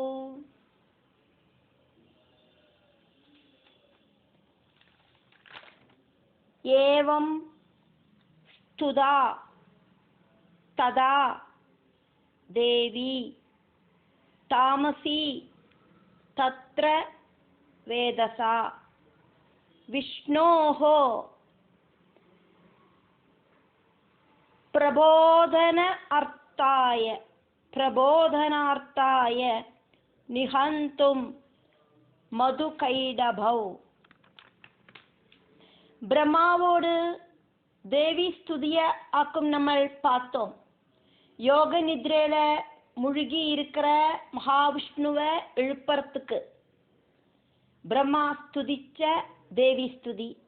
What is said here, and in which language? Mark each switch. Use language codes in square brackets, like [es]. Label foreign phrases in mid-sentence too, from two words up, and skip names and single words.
[sa] एवं स्तुता तदा देवी तामसी तत्र वेदसा विष्णोः प्रबोधनार्थाय निहन्तुं मधुकैटभौ। [ta] பிரம்மாவோடு தேவி ஸ்துதிய ஆக்கும் நம்ம பார்த்தோம். யோக நித்ரையில முழுகி இருக்கிற மகாவிஷ்ணுவை எழுப்புறதுக்கு பிரம்மா ஸ்துதிச்ச தேவி ஸ்துதி.